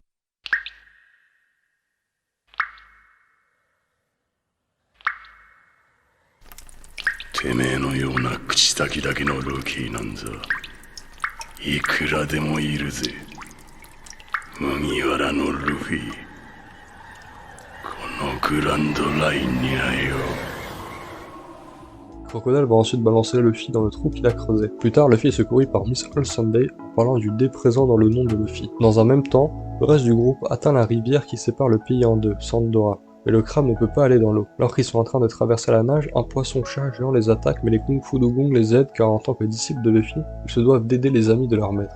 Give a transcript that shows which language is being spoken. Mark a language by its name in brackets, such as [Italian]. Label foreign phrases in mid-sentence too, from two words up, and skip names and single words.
[Japanese] てめえのような口先だけのルーキーなんざいくらでもいるぜ。麦わらのルフィ、このグランドラインにはよ。 [French] Crocodile va ensuite balancer Luffy dans le trou qu'il a creusé. Plus tard, Luffy est secouru par Miss All Sunday en parlant du dé présent dans le nom de Luffy. Dans un même temps, le reste du groupe atteint la rivière qui sépare le pays en deux, Sandora. Mais le crabe ne peut pas aller dans l'eau. Alors qu'ils sont en train de traverser la nage, un poisson-chat géant les attaque, mais les Kung Fu Dugong les aident car en tant que disciples de Luffy, ils se doivent d'aider les amis de leur maître.